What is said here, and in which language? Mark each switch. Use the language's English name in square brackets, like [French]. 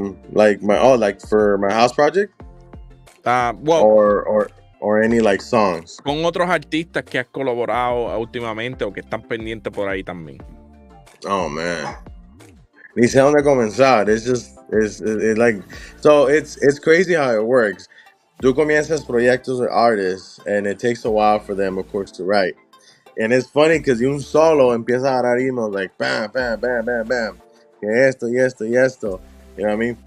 [English] Like for my house project, Well, or any like songs. [Spanish] con otros artistas que has colaborado últimamente o que están pendientes por ahí también. Oh man, ni sé dónde comenzar. [English] It's like, so it's crazy how it works. [Spanish] Tú comienzas proyectos [English] with artists, and it takes a while for them, of course, to write. And it's funny because [Spanish] un solo empieza a dar emails [English] like bam, bam, bam, bam, bam. [Spanish] Que esto, y esto, y esto. [English] You know what I mean?